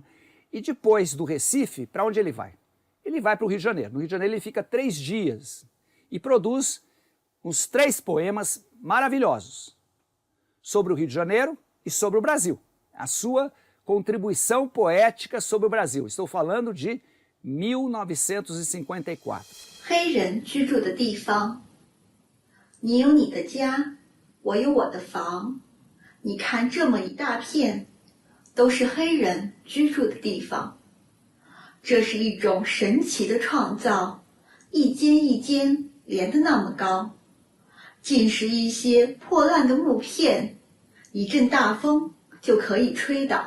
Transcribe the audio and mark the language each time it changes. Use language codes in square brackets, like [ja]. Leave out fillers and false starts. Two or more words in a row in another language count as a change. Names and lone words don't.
[pt] E depois do Recife, para onde ele vai? Ele vai para o Rio de Janeiro. No Rio de Janeiro ele fica 3 dias e produz uns 3 poemas maravilhosos sobre o Rio de Janeiro e sobre o Brasil. A sua contribuição poética sobre o Brasil. Estou falando de 1954. [zh] 黑人居住的地方，你有你的家，我有我的房。你看这么一大片，都是黑人居住的地方。这是一种神奇的创造，一间一间连得那么高，尽是一些破烂的木片，一阵大风就可以吹倒。